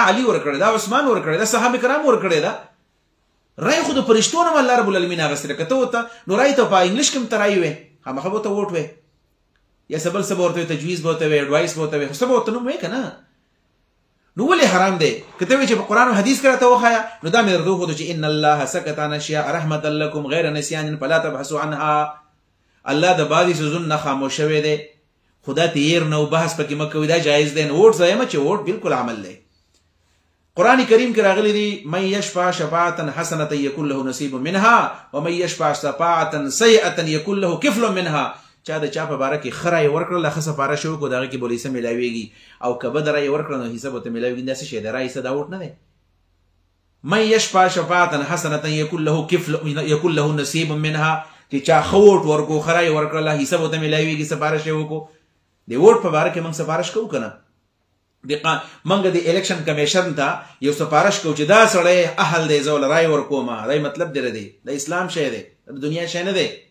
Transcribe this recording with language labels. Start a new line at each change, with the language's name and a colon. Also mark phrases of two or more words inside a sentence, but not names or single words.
Pashto: علي ورکړی دا عثمان ورکړی دا صحابه کرام ورکړی دا رای خو د فرشتو نه الله
Arabic: رب العالمین
Pashto: اخیستې ده که ته ورته نو رای ته په انګلیش کې هم ته رای وې خامخا به ورته ووټ وې یا څه بل څه به ورته وې تجویز به ورته وې اډوایس به ورته وې خو څه به ورته نوم وې که نه نو ولې حرام دی که ته وایې چې په قرآن او حدیث کې راته وښایه نو دا مې درته وښودو چې
Arabic: ان الله سکت عن اشیاء رحمة لکم غیر نسیان فلا تبحثوا عنها
Pashto: الله د بعضې څیزونو نه خاموش شوی دی خدا تیر نو بحث پکې مه کوئ دا جایز دی نو ووټ زایم چې ووټ بالکل عمل دی قرآن کریم کې راغلی دی
Arabic: من یشفع شفاعة حسنة یکن له نصیب منها ومن یشفع شفاعة سیئة یکن له کفل منها
Pashto: چا د چا په باره کې ښه رایې ورکړله ښه سپاره شوی کړو د هغې کې به حصه میلاویږي او که بده رایې ورکړه نو حصه به ورته میلاویږي دا څه شی دی رایې څه دا ووټ نه دی
Arabic: من یشفع شفاعة حسنة یکن له نصیب منها
Pashto: چې چا ښه ووټ ورکړو ښه رایې ورکړله حصه به ورته میلاویږي سپاره شوی وکړو د ووټ په باره کې موږ سفارش کوو که نه موږ د
English: election commission
Pashto: ته یو سفارش کوو چې دا سړی اهل دی زه ورله رایې ورکومه دا مطلب دی دی د اسلام شی دی د دنیا شی نه دی